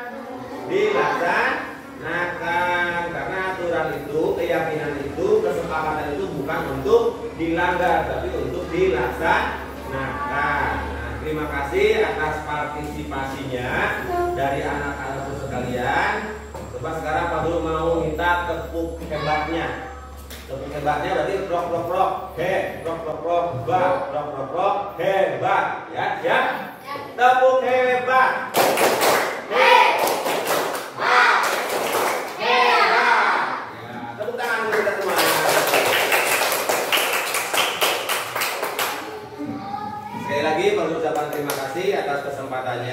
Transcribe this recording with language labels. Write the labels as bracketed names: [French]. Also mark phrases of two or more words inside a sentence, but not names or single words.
[Indonesian] Dilaksanakan, karena aturan itu, keyakinan itu, kesepakatan itu bukan untuk dilanggar, tapi untuk dilaksanakan. Nah, terima kasih atas partisipasinya dari anak-anakku sekalian. Coba sekarang Pak Guru mau minta tepuk hebatnya. Tepuk hebatnya berarti prok prok prok, he, prok prok prok, ba, prok prok prok, hebat, ya, ya. Tepuk hebat. Sekali lagi pengucapan terima kasih atas kesempatannya.